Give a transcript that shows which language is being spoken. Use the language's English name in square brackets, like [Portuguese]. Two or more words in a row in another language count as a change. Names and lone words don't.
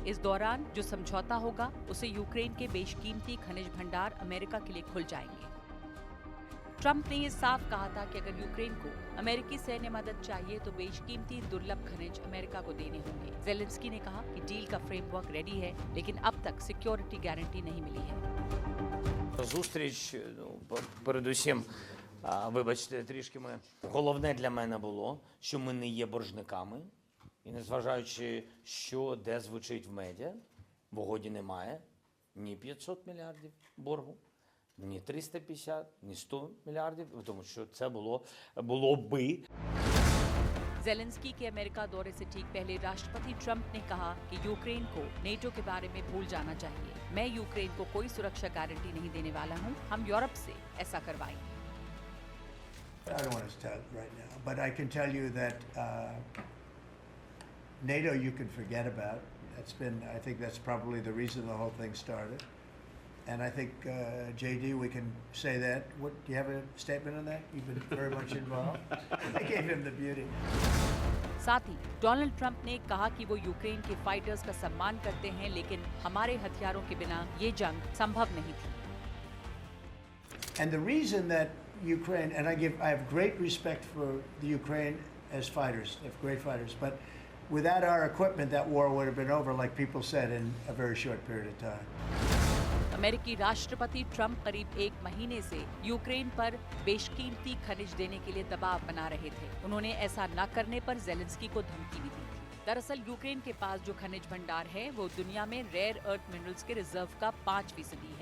[Hindi] इस दौरान जो समझौता होगा उसे यूक्रेन के बेशकीमती खनिज भंडार अमेरिका के लिए खुल जाएंगे। ट्रंप ने ये साफ कहा था कि अगर यूक्रेन को अमेरिकी सैन्य मदद चाहिए तो बेशकीमती दुर्लभ खनिज अमेरिका को देने होंगे। ज़ेलेंस्की ने कहा कि डील का [English] framework ready [Hindi] है, लेकिन अब तक [English] security guarantee [Hindi] नहीं मिली है। [Ukrainian] Зустріч, передусім, вибачте, трішки головне для мене було, що ми не є боржниками, і незважаючи, що де звучить в медіа, в угоді немає ні 500 мільярдів боргу, ні 350, ні 100 мільярдів, тому що це було би. [Hindi] जेलेंस्की के अमेरिका दौरे से ठीक पहले राष्ट्रपति ट्रंप ने कहा कि यूक्रेन को नेटो के बारे में भूल जाना चाहिए। मैं यूक्रेन को कोई सुरक्षा गारंटी नहीं देने वाला हूं, हम यूरोप से ऐसा करवाएंगे। [English] I don't want to tell right now, but I can tell you that NATO you can forget about. I think that's probably the reason the whole thing started. And I think, JD, we can say that. Do you have a statement on that? You've been very much involved. I gave him the beauty. [Hindi] साथ ही डोनाल्ड ट्रंप ने कहा कि वो यूक्रेन के फाइटर्स का सम्मान करते हैं, लेकिन हमारे हथियारों के बिना ये जंग संभव नहीं थी। [English] And the reason that Ukraine, and I have great respect for the Ukraine as fighters, they have great fighters, but without our equipment, that war would have been over, like people said, in a very short period of time. [Hindi] अमेरिकी राष्ट्रपति ट्रंप करीब एक महीने से यूक्रेन पर बेशकीमती खनिज देने के लिए दबाव बना रहे थे। उन्होंने ऐसा न करने पर जेलेंस्की को धमकी भी दी थी। दरअसल यूक्रेन के पास जो खनिज भंडार है वो दुनिया में [English] rare earth minerals [Hindi] के रिजर्व का 5% है।